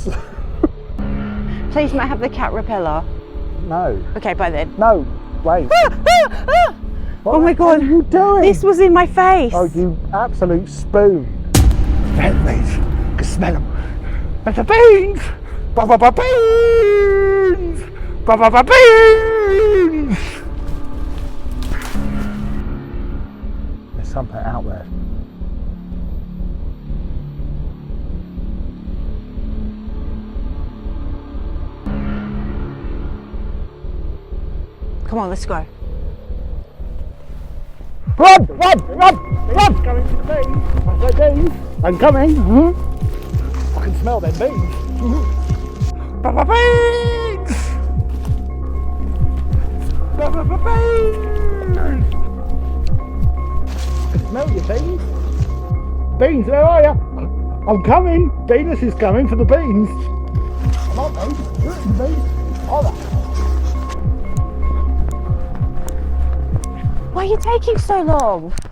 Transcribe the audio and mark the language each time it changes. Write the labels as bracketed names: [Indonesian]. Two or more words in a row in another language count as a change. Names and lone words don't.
[English] Please, may I have the cat repeller? No. Okay, bye then. No, wait. Oh my God. What are you doing? This was in my face. Oh, you absolute spoon. Red beans. I can smell them. And the beans! Ba-ba-ba beans! Ba-ba-ba beans! There's something out there. Come on, let's go. Run! Run! Run! Run! Coming to the beans. I said beans. I'm coming. I can smell them beans. Ba-ba beans! Ba-ba-ba beans! I can smell your beans. Beans, where are you? I'm coming. Venus is coming for the beans. Come on, beans. Beans. All right. Why are you taking so long?